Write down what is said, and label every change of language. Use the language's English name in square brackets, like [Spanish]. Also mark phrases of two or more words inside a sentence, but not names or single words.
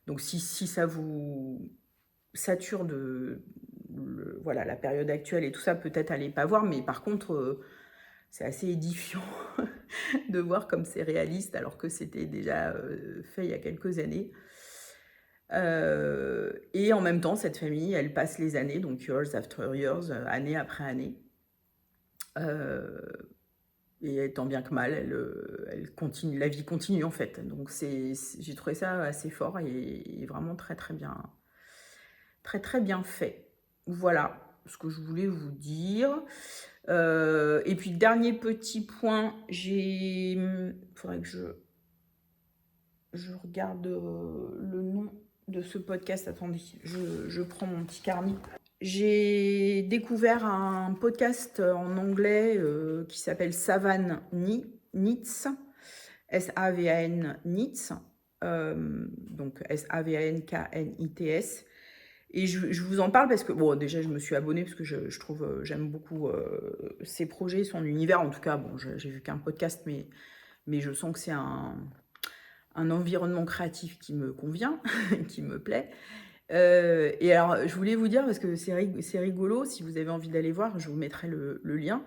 [French] Donc si ça vous sature voilà, la période actuelle et tout ça, peut-être allez pas voir, mais par contre, c'est assez édifiant de voir comme c'est réaliste alors que c'était déjà fait il y a quelques années. Et en même temps, cette famille, elle passe les années, donc [English] years after years, [French] année après année. Et tant bien que mal, elle continue, la vie continue en fait. Donc j'ai trouvé ça assez fort et vraiment très très bien fait. Voilà ce que je voulais vous dire. Et puis dernier petit point, faudrait que je regarde le nom de ce podcast. Attendez, je prends mon petit carnet. J'ai découvert un podcast en anglais qui s'appelle Savan Nits, S-A-V-A-N Nits, donc S-A-V-A-N-K-N-I-T-S. Et je vous en parle parce que, bon, déjà, je me suis abonnée parce que je trouve, j'aime beaucoup ses projets, son univers. En tout cas, bon, j'ai vu qu'un podcast, mais je sens que c'est un environnement créatif qui me convient, qui me plaît. Et alors, je voulais vous dire, parce que c'est rigolo, si vous avez envie d'aller voir, je vous mettrai le lien.